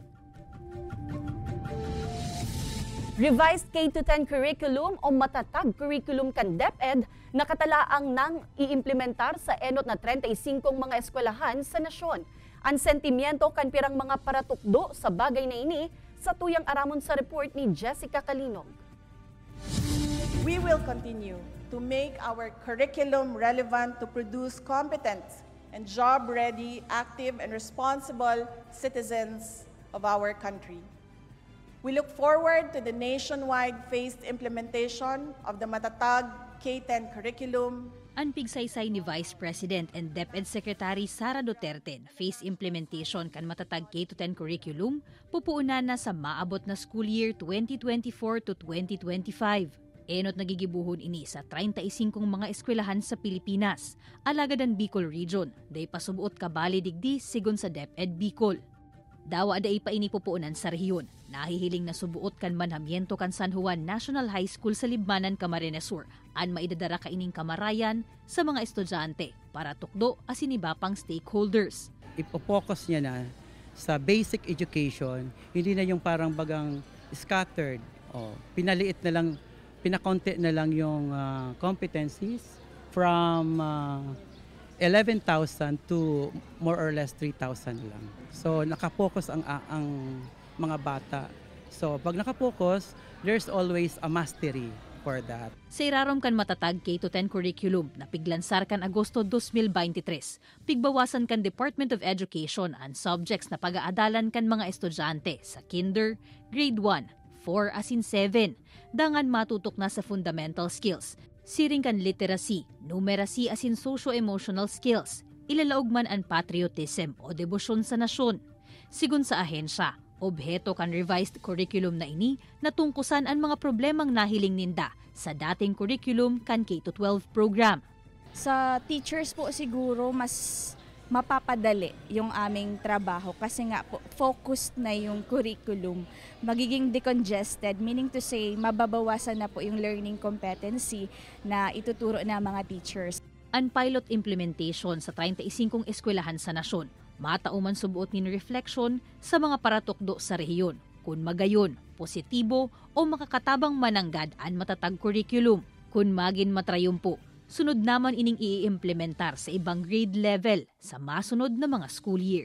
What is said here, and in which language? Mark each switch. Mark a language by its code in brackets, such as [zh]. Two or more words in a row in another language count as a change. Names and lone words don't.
[en] Revised K-10 curriculum [bik] o matatag curriculum kan DepEd nakatalaang nang iimplementar sa enot na 35 mga eskwelahan sa nasyon. Ang sentimiento kan pirang mga paratukdo sa bagay na ini sa tuyang aramon sa report ni Jessica Kalinog. [en] We will continue to make our curriculum relevant to produce competent and job-ready, active and responsible citizens of our country. We look forward to the nationwide phased implementation of the Matatag K-10 curriculum. [bik] Ang pigsaysay ni Vice President and DepEd Secretary Sara Duterte, [en] phase implementation [bik] kan Matatag K-10 curriculum, pupuunan na sa maabot na [en] school year 2024 to 2025. [bik] Enot nagigibuhon ini sa 35 mga eskwelahan sa Pilipinas, alagadan Bicol Region, day pasubuot kabali digdi sigon sa DepEd Bicol. Dawa day pa ini pupuunan sa rehiyon. Nahihiling na subuot kan manhamiento kan San Juan National High School sa Libmanan, Camarines Sur. An maidadara ka ining kamarayan sa mga estudyante para tukdo asiniba pang stakeholders. [tl] Ipo-focus niya na sa [en] basic education, [tl] hindi na yung parang bagang scattered. Pinaliit na lang, pinakonti na lang yung competencies [en] from 11,000 to more or less 3,000 [tl] lang. So nakapokus ang mga bata. So pag nakapokus, [en] there's always a mastery for that. [bik] Sa irarom kan matatag K-10 curriculum na piglansar kan Agosto 2023, pigbawasan kan Department of Education ang subjects na pag-aadalan kan mga estudyante sa kinder, grade 1, 4 asin 7, dangan matutok na sa [en] fundamental skills. [bik] Siring kan literacy, numeracy asin [en] socio-emotional skills, [bik] ilalaog man ang patriotism o debosyon sa nasyon. Sigun sa ahensya, obheto kan [en] revised curriculum [bik] na ini natungkusan ang mga problemang nahiling ninda sa dating curriculum kan K-12 program. [tl] Sa teachers po siguro mas mapapadali yung aming trabaho kasi nga po focused na yung curriculum. Magiging decongested, [en] meaning to say [tl] mababawasan na po yung [en] learning competency [tl] na ituturo ng mga teachers. [bik] Ang pilot implementation sa 35 eskwelahan sa nasyon, matauman subuot ni reflection sa mga paratukdo sa rehiyon. Kung magayon, positibo o makakatabang mananggad ang matatag curriculum. Kung magin matrayumpo, sunod naman ining i-implementar sa ibang [en] grade level [bik] sa masunod na mga [en] school year.